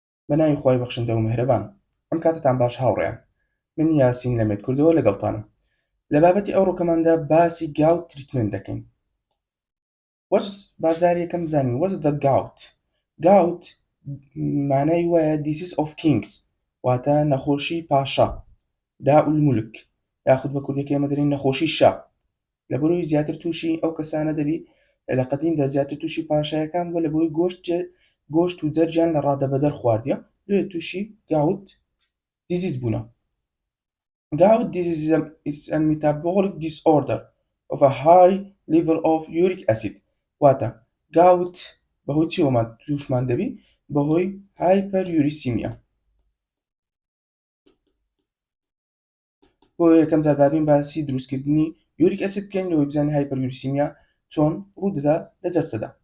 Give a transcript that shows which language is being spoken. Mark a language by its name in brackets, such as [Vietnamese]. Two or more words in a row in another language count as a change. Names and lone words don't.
[Central Kurdish] بەناوی خۆی بەخشندە و میهرەبان. ئەم کاتتان باش هاوڕێیان. من یاسین لە مێرکردەوە لەگەڵتانم. لە بابەتی ئەو ڕۆکەماندا باسی [English] gout treatment [Central Kurdish] دەکەین. بازار یەکەم بزانین [English] what is the gout. [Central Kurdish] gout مانای وایە [English] disease of kings [Central Kurdish] واتە نەخۆشی پاشا [Arabic] داء الملك [Central Kurdish] یاخود بە کوردیەکەی ئێمە دەڵێن نەخۆشی شا. لەبەرەوەی زیاتر تووشی ئەو کەسانە دەبی لە قەدیمدا زیاتر تووشی پاشایەکان بووە لەبەرەوەی گۆشت و جەرجیان لە ڕادەبەدەر خواردیە لێ تووشی [English] gout disease [Central Kurdish] بوونە. [English] Gout disease is a metabolic disorder of a high level of uric acid. [Central Kurdish] واتە gout بەهۆی چیەوە تووشمان دەبی؟ بەهۆی hyperuricemia. بۆ یەکەم جار بابین باسی دروستکردنی [English] uric acid [Central Kurdish] بکەین لەوەی بزانین هایپەریوریسیمیا چۆن ڕوودەدا لە جەستەدا.